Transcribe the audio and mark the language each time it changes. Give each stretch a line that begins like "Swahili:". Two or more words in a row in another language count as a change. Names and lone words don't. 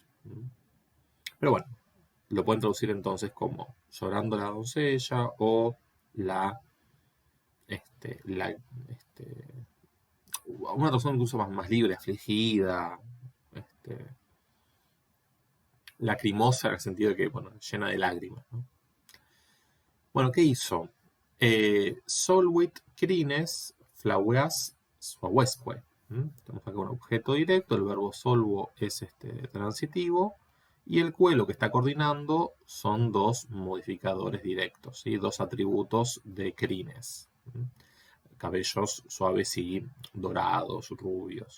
Spanish: Pero bueno, lo pueden traducir entonces como llorando la doncella o la, una traducción incluso más libre, afligida, lacrimosa en el sentido de que, bueno, llena de lágrimas, ¿no? Bueno, ¿qué hizo?
Latin: Solvit crines flaueas suavesque.
Spanish: Tenemos acá un objeto directo, el verbo solvo es transitivo, y el cuelo que está coordinando son 2 modificadores directos, ¿sí? 2 atributos de crines. Cabellos suaves y dorados, rubios.